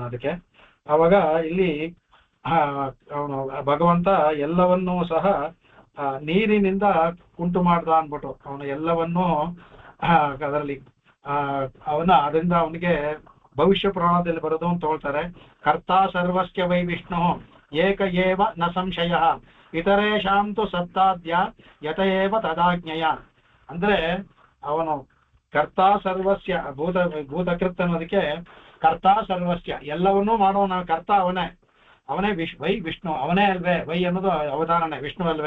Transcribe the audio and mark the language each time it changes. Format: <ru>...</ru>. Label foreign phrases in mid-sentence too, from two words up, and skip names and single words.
<kn>ಅದಕ್ಕೆ ಆವಾಗ ಇಲ್ಲಿ ಅವನು ಭಗವಂತ ಎಲ್ಲವನ್ನೂ ಸಹ ನೀರಿನಿಂದ ಉಂಟು ಮಾಡ್ದ ಅನ್ಬಿಟ್ಟು ಅವನು ಎಲ್ಲವನ್ನೂ ಅದರಲ್ಲಿ ಅದರಿಂದ ಅವನಿಗೆ ಭವಿಷ್ಯ ಪುರಾಣದಲ್ಲಿ ಬರೋದು ಅಂತ ಹೇಳ್ತಾರೆ.</kn> <sa>ಕರ್ತಾ ಸರ್ವಸ್ಯ ವೈ ವಿಷ್ಣು ಏಕ ಏವ ನ ಸಂಶಯ ಇತರೇಶಾಂತು ಸತ್ತಾದ್ಯ ಯತಏವ ತದಾಜ್ಞೆಯ.</sa> <kn>ಅಂದ್ರೆ ಅವನು</kn> <sa>ಕರ್ತಾ ಸರ್ವಸ್ಯ ಭೂತಕೃತ್</sa> <kn>ಅನ್ನೋದಕ್ಕೆ</kn> <sa>ಕರ್ತಾ ಸರ್ವಸ್ಯ</sa> <kn>ಎಲ್ಲವನ್ನೂ ಮಾಡೋನ ಕರ್ತ ಅವನೇ</kn> <sa>ವೈ ವಿಷ್ಣು,</sa> <kn>ಅವನೇ ಅಲ್ವೇ. ವೈ ಅನ್ನೋದು ಅವಧಾರಣೆ, ವಿಷ್ಣು ಅಲ್ವೇ.</kn>